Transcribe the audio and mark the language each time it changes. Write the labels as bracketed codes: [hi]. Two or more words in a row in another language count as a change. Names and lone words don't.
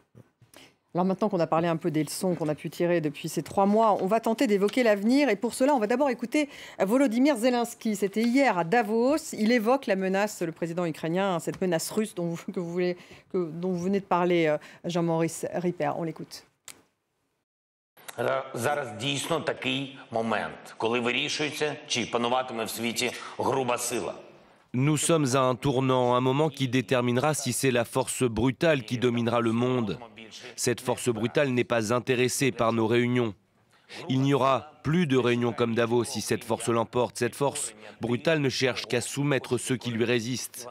[fr] Alors maintenant qu'on a parlé un peu des leçons qu'on a pu tirer depuis ces 3 mois, on va tenter d'évoquer l'avenir. Et pour cela, on va d'abord écouter Volodymyr Zelensky. C'était hier à Davos. Il évoque la menace, le président ukrainien, cette menace russe dont vous venez de parler, Jean-Maurice Ripper. On l'écoute. [uk] Зараз дійсно такий момент, коли вирішується, чи пануватиме в світі груба сила. [fr] Nous sommes à un tournant, un moment qui déterminera si c'est la force brutale qui dominera le monde. Cette force brutale n'est pas intéressée par nos réunions. Il n'y aura plus de réunions comme Davos si cette force l'emporte. Cette force brutale ne cherche qu'à soumettre ceux qui lui résistent.